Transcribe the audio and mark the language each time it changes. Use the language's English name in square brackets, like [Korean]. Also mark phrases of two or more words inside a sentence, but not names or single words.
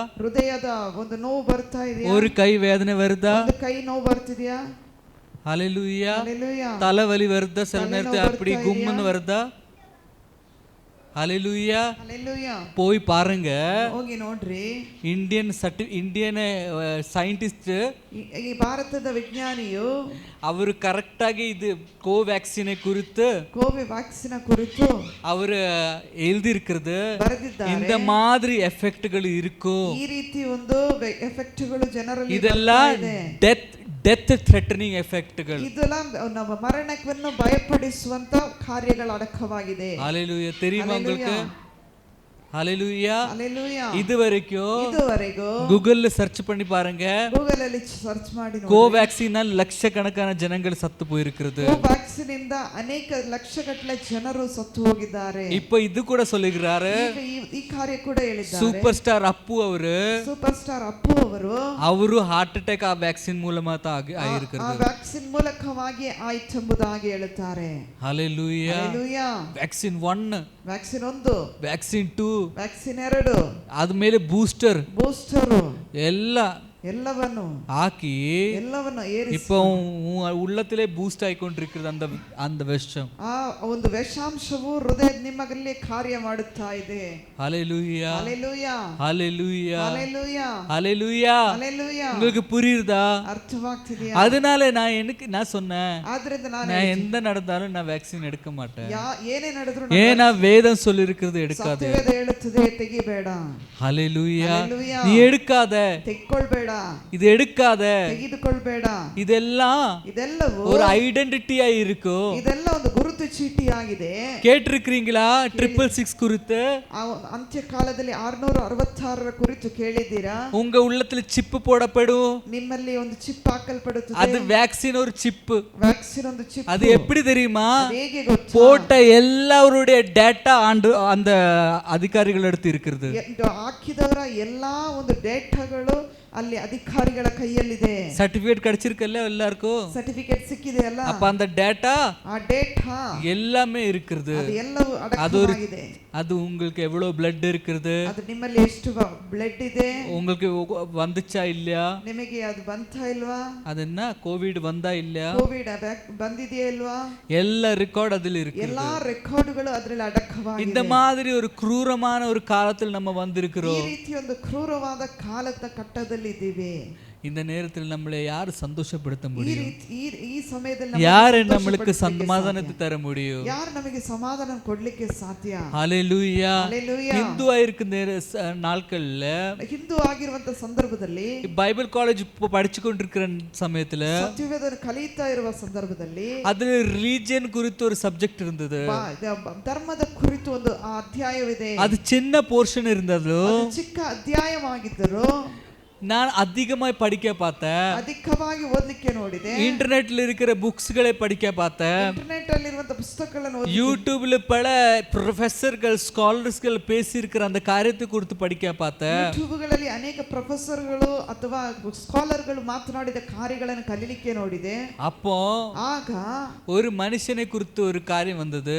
[Kannada] ಹೃದಯದ ಒಂದು ನೋವು ಬರ್ತಾ ಇದೆಯಾ? [Tamil] ஒரு கை வேதனை வருதா? [Kannada] ಒಂದು ಕೈ ನೋವು ಬರ್ತಿದೆಯಾ? [Tamil] ஹalleluya. ஹalleluya. தலைவலி வருதா? சில நேரத்துல அப்படி கும்முன்னு வருதா? ஹalleluya. ஹalleluya. போய் பாருங்க, [Kannada] ಹೋಗಿ ನೋಡ್ರಿ. [English] Indian scientist, [Kannada] ಈ ಭಾರತದ ವಿಜ್ಞಾನಿಯು ಅವರು ಕರೆಕ್ಟ್ ಆಗಿ ಇದು ಕೋವ್ಯಾಕ್ಸಿನ್ ಕುರಿತು ಅವರು எழுதியிருக்கிறது. [Tamil] இந்த மாதிரி எஃபெக்ட்கள் இருக்கும். [Kannada] ಈ ರೀತಿ ಒಂದು ಎಫೆಕ್ಟ್ಗಳು ಜನರಲ್ಲಿ ಇದೆல்லாம் [English] death threatening [Kannada] ಎಫೆಕ್ಟ್ಗಳು. ಇದೆಲ್ಲ ನಮ್ಮ ಮರಣವನ್ನು ಭಯಪಡಿಸುವಂತ ಕಾರ್ಯಗಳ ಅಡಕವಾಗಿದೆ. [Tamil] ஹalleluya. தெரியுமா உங்களுக்கு? ஹalleluya. ஹalleluya. இதுவரைக்கும் கூகுள்ல சர்ச் பண்ணி பாருங்க. கூகுள்ல சர்ச் [Kannada] ಮಾಡಿ ನೋಡಿ. [Tamil] கோவேக்சினால் லட்சக்கணக்கான ஜனங்கள் சத்து போயிருக்கிறது. [Kannada] கோவேக்சின் ಇಂದ ಅನೇಕ ಲಕ್ಷಗಟ್ಟಲೆ ಜನರು ಸತ್ತು ಹೋಗಿದ್ದಾರೆ. [Tamil] இப்போ இது கூட சொல்லுகிறாரு. [Kannada] ಈ ಕಾರ್ಯ ಕೂಡ ಹೇಳಿದ್ದಾರೆ. [English] super star [Kannada] ಅಪ್ಪು ಅವರು [English] heart attack [Kannada] ಆ ವ್ಯಾಕ್ಸಿನ್ ಮೂಲಕ ಆಗಿರುತ್ತದೆ. ಆ ವ್ಯಾಕ್ಸಿನ್ ಮೂಲಕವಾಗಿ ಆಯ್ತೆಂಬುದಾಗಿ ಹೇಳುತ್ತಾರೆ. ಹalleluya. ಹalleluya. ವ್ಯಾಕ್ಸಿನ್ 1, ವ್ಯಾಕ್ಸಿನ್ 1, ವ್ಯಾಕ್ಸಿನ್ 2, ವ್ಯಾಕ್ಸಿನ್ 2, ಆದ್ಮೇಲೆ ಬೂಸ್ಟರ್ ಬೂಸ್ಟರ್ ಎಲ್ಲ ಎಲ್ಲವನ್ನು [Tamil] ஆக்கி [Kannada] ಎಲ್ಲವನ್ನು ಏರಿಸಿ [Tamil] இப்போ உன் உள்ளத்திலே பூஸ்ட் ஆயிக்கொண்டிருக்கிறது அந்த அந்த விஷம். [Kannada] ಆ ಒಂದು ವಿಷಾಂಶವು ಹೃದಯ ನಿಮ್ಮಲ್ಲಿ ಕಾರ್ಯ ಮಾಡುತ್ತಾ ಇದೆ. ஹalleluya ஹalleluya ஹalleluya ஹalleluya ஹalleluya. ஹalleluya. [Tamil] உங்களுக்கு புரியுதா? [Kannada] ಅರ್ಥವಾಗ್ತಿದೆಯಾ? [Tamil] அதனால நான் சொன்னேன், [Kannada] ಆದ್ರಿಂದ [Tamil] நான் எந்த நடந்தாலும் நான் வேக்சின் எடுக்க மாட்டேன். [Kannada] ಏನೇ ನಡೆದ್ರು [Tamil] ஏன்னா வேதம் சொல்லி இருக்கிறது எடுக்காத. [Kannada] ಸತ್ಯವೇದ ಹೇಳುತ್ತದೆ ತೆಗಿಬೇಡ. ஹalleluya. ஹalleluya. [Tamil] நீ எடுக்காத, [Kannada] ತೆಕ್ಕೊಳ್ಬೇಡ, [Tamil] இது எடுக்காத, [Kannada] ತೆಗೆದುಕೊಳ್ಬೇಡ. [Tamil] இதெல்லாம் [Kannada] ಇದೆಲ್ಲವೂ [Tamil] ஒரு ஐடென்டிட்டியா இருக்கும். [Kannada] ಇದೆಲ್ಲ ಒಂದು ಗುರುತು ಚೀಟಿ ಆಗಿದೆ. [Tamil] கேட்டிருக்கிறீங்களா 666 குறித்து? [Kannada] ಅಂತ್ಯ ಕಾಲದಲ್ಲಿ 666 ಕುರಿತು ಕೇಳಿದ್ದೀರಾ? [Tamil] உங்க உள்ளத்துல சிப் போடப்படும். [Kannada] ನಿಮ್ಮಲ್ಲಿ ಒಂದು ಚಿಪ್ ಹಾಕಲ್ಪಡುತ್ತದೆ. [Tamil] அது வேக்சின் ஒரு சிப். [Kannada] ವ್ಯಾಕ್ಸಿನ್ ಒಂದು ಚಿಪ್. [Tamil] அது எப்படி தெரியுமா? [Kannada] ಹೇಗೆ ಗೊತ್ತಾ? [Tamil] போட்ட எல்லாருடைய டேட்டா அந்த அதிகாரிகள் எடுத்து இருக்கிறது. [Kannada] ಹಾಕಿದವರ ಎಲ್ಲಾ ಒಂದು ಡೇಟಾಗಳು ಅಲ್ಲಿ ಅಧಿಕಾರಿಗಳ ಕೈಯಲ್ಲಿದೆ. [Tamil] ಸರ್ಟಿಫಿಕೇಟ್ கிடைச்சிருக்கல்ல எல்லாருக்கும்? [Kannada] ಸರ್ಟಿಫಿಕೇಟ್ ಸಿಕ್ಕಿದೆ ಅಲ್ಲ? [Tamil] அப்ப அந்த டேட்டா [Kannada] ಆ ಡೇಟಾ [Tamil] எல்லாமே இருக்குது. [Kannada] ಅದು ಎಲ್ಲವೂ ಅಡಕವಾಗಿದೆ. [Tamil] அது உங்களுக்கு எவ்வளவு blood இருக்குது, [Kannada] ಅದು ನಿಮ್ಮಲ್ಲಿ ಎಷ್ಟು ಬ್ಲಡ್ ಇದೆ, [Tamil] உங்களுக்கு வந்துச்சா இல்லையா, [Kannada] ನಿಮಗೆ ಅದು ಬಂತಾ ಇಲ್ವಾ, [Tamil] அது என்ன கோவிட் வந்தா இல்லையா, [Kannada] ಕೋವಿಡ್ ಬಂದಿದೆಯಾ ಇಲ್ವಾ, [Tamil] எல்லா ரெக்கார்ட் அதில் இருக்கு. [Kannada] ಎಲ್ಲಾ ರೆಕಾರ್ಡ್ಗಳು ಅದರಲ್ಲಿ ಅಡಕವಾಗಿದೆ. [Tamil] இந்த மாதிரி ஒரு ಕ್ರೂರமான ஒரு காலத்தில் நம்ம வந்திருக்கிறோம். [Kannada] ಈ ರೀತಿ ಒಂದು ಕ್ರೂರವಾದ ಕಾಲದ ಕಟ್ಟದಲ್ಲಿ ಇದ್ದೀವಿ. [Tamil] இந்த நேரத்தில் நம்மளை யார் சந்தோஷப்படுத்த முடியும்? [Kannada] ಈ ಸಮಯದಲ್ಲಿ [Tamil] யார் நம்மளுக்கு சமாதானத்தை தர முடியும்? [Kannada] ಯಾರು ನಮಗೆ ಸಮಾಧಾನ ಕೊಡ್ಲಿಕ್ಕೆ ಸಾಧ್ಯ? ஹalleluya. ஹalleluya. ಹಿಂದೂ ಆಗಿರುವ நாட்கள்ல, ಹಿಂದೂ ಆಗಿರುವಂತ ಸಂದರ್ಭದಲ್ಲಿ, [Tamil] பைபிள் காலேஜ் படிச்சு கொண்டிருக்கிற சமயத்துல [Kannada] ಸತ್ಯವೇದ ಕಲಿತಾ ಇರುವ ಸಂದರ್ಭದಲ್ಲಿ [Tamil] அதுல ரிலிஜியன் குறித்து ஒரு சப்ஜெக்ட் இருந்தது. [Kannada] ಧರ್ಮದ ಕುರಿತು ಒಂದು ಅಧ್ಯಾಯವಿದೆ. [Tamil] அது சின்ன போர்ஷன் இருந்தது. [Kannada] ಚಿಕ್ಕ ಅಧ್ಯಾಯವಾಗಿದ್ದರು. [Tamil] நான் அதிகமாய் படிக்க பார்த்தேன். [Kannada] ಅಧಿಕವಾಗಿ ಓದಲಿಕ್ಕೆ ನೋಡಿದೆ. [Tamil] இன்டர்நெட்ல இருக்கிற புக்ஸ்களை படிக்க பார்த்தேன். [Kannada] ಇಂಟರ್ನೆಟ್ ಅಲ್ಲಿ ಇರುವಂತ ಪುಸ್ತಕಗಳನ್ನು ಓದಿ, [Tamil] யூடியூப்ல பல [Kannada] ಪ್ರೊಫೆಸರ್ಗಳು ಸ್ಕಾಲರ್ಸ್ಗಳು [Tamil] பேசி இருக்கிற அந்த காரியத்தை குறித்து படிக்க பார்த்தேன். [Kannada] ಯೂಟ್ಯೂಬ್ಗಳಲ್ಲಿ ಅನೇಕ ಪ್ರೊಫೆಸರ್ಗಳು ಅಥವಾ ಸ್ಕಾಲರ್ಗಳು ಮಾತನಾಡಿದ ಕಾರ್ಯಗಳನ್ನು ಕಲಿಲಿಕ್ಕೆ ನೋಡಿದೆ. [Tamil] அப்போ [Kannada] ಆಗ [Tamil] ஒரு மனுஷனை குறித்து ஒரு காரியம் வந்தது.